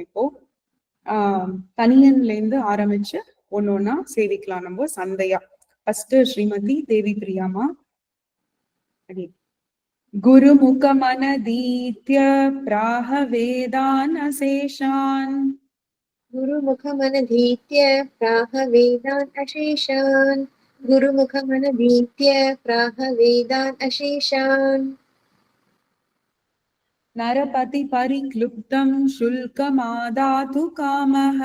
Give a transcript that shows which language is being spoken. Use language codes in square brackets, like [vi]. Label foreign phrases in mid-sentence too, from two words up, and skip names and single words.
[ta] இப்போ தனியன்ல இருந்து ஆரம்பிச்சு ஒன்னொன்னா சேவிக்கலாம் நம்ம சந்தையா. ஃபர்ஸ்ட் ஸ்ரீமதி தேவி பிரியாமா. [sa] गुरुमुखमनधीत्य प्राह वेदानशेषान् गुरुमुखमनधीत्य प्राह वेदान् अशेषान् गुरुमुखमनधीत्य प्राह वेदान् अशेषान् नरपति परिक्लुप्तं शुल्कमादातु कामः